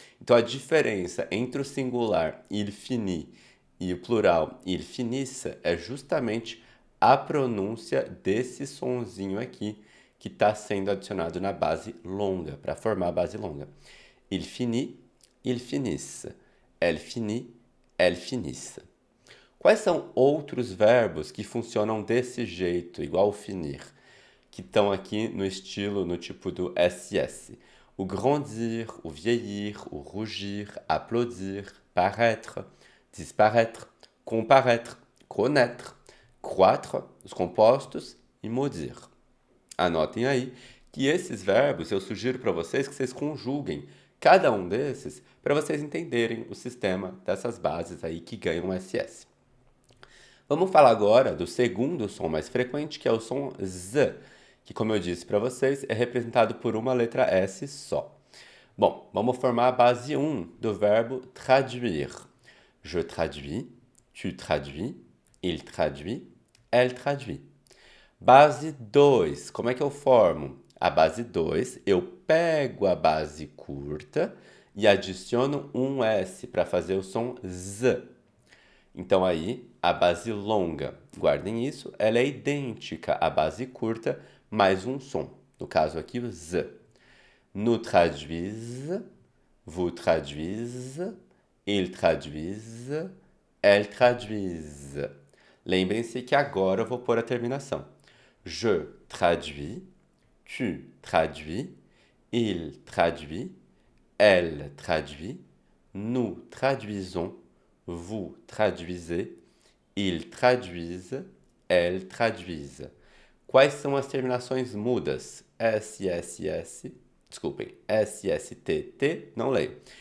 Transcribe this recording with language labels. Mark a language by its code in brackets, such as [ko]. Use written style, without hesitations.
[pt] Então, a diferença entre o singular [fr] il finit [pt] e o plural [fr] il finisse [pt] é justamente a pronúncia desse sonzinho aqui que está sendo adicionado na base longa, para formar a base longa. [fr] Il finit, il finisse. Elle finit, elle finisse. [pt] Quais são outros verbos que funcionam desse jeito, igual finir, que estão aqui no estilo, no tipo do SS? [fr] O grandir, o vieillir, o rougir, applaudir, paraître, disparaître, comparaître, connaître, croître, [pt] os compostos e [fr] maudire. [pt] Anotem aí que esses verbos eu sugiro para vocês que vocês conjuguem cada um desses para vocês entenderem o sistema dessas bases aí que ganham SS. Vamos falar agora do segundo som mais frequente, que é o som Z, que, como eu disse para vocês, é representado por uma letra S só. Bom, vamos formar a base 1 do verbo traduire. [fr] Je traduis, tu traduis, il traduit, elle traduit. [pt] Base 2, como é que eu formo? A base 2, eu pego a base curta e adiciono um S para fazer o som Z. Então aí, a base longa, guardem isso, ela é idêntica à base curta mais um som. No caso aqui, o Z. [fr] Nous traduisent, vous traduisez, ils traduisent, elles traduisent. [pt] Lembrem-se que agora eu vou pôr a terminação. [fr] Je traduis, tu traduis, il traduit, elle traduit, nous traduisons, vous traduisez, ils traduisent, elles traduisent. [pt] Quais são as terminações mudas? SSS, desculpem, SSTT, não leio.